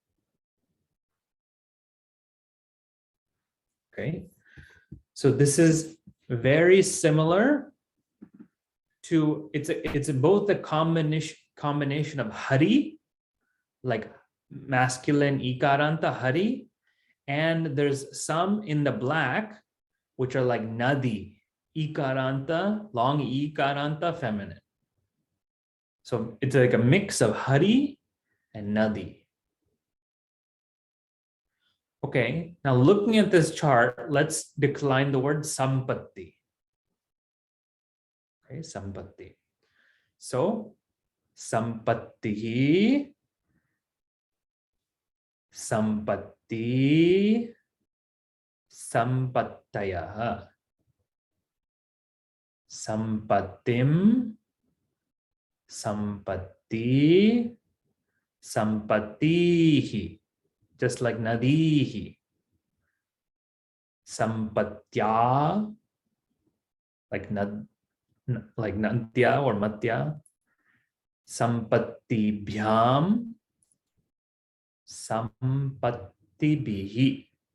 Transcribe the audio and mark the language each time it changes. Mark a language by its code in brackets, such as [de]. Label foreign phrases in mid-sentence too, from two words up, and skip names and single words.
[en] Okay, so this is very similar to, it's both a combination of hari, like masculine ikaranta hari, and there's some in the black which are like nadi, ikaranta, long ikaranta, feminine. So it's like a mix of hari and nadi. Okay, now looking at this chart, let's decline the word sampatti. Okay, sampatti. [sa] So sampatti, sampatti, sampattayah, sampattim, sampatti, sampattihi, [en] just like nadihi. [sa] Sampatya, like nantya or matya. Sampattibhyam, sampattibihi.